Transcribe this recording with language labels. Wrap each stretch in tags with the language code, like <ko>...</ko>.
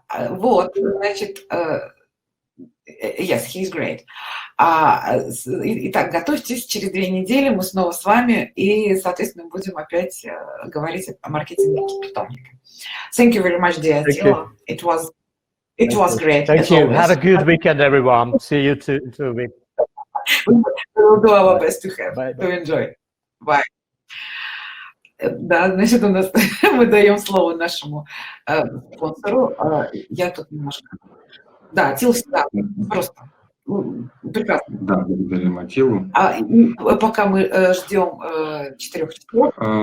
<ru>Вот, значит,</ru> <en>yes, he's great.</en> <ru>Итак, готовьтесь, через 2 недели мы снова с вами, и, соответственно, будем опять говорить о маркетинге питомника.</ru> <en>Thank you very much, dear Аттила. It was great. Thank you. Have a good weekend, everyone. See you in 2 weeks. We will do our best to enjoy. Bye.</en> <ru>Да, значит, у нас мы даем слово нашему спонсору. Я тут немножко... Да, Аттила всегда просто Прекрасно. Да, благодарим Аттилу. Пока мы ждем 4 часов.</ru>